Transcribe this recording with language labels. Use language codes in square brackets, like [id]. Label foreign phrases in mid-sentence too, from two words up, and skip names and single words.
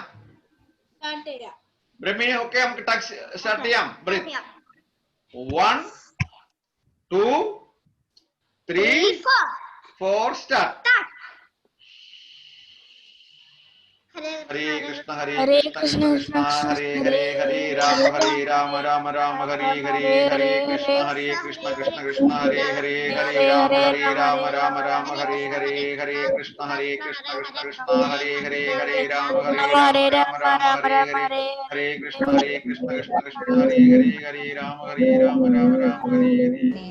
[ml] ബ്രഹ്മി, ഓക്കെ, നമുക്ക് സ്റ്റാർട്ട് ചെയ്യാം. ബ്രീത്ത്. 1 2 3 4 സ്റ്റാർട്ട്. [sa] हरे कृष्ण कृष्ण कृष्ण हरे हरे, हरे राम राम हरे हरे, हरे कृष्ण कृष्ण कृष्ण हरे हरे, हरे राम राम हरे हरे, हरे कृष्ण कृष्ण कृष्ण हरे हरे, हरे राम राम हरे हरे, हरे कृष्ण कृष्ण कृष्ण हरे हरे, हरे राम हरे हरे.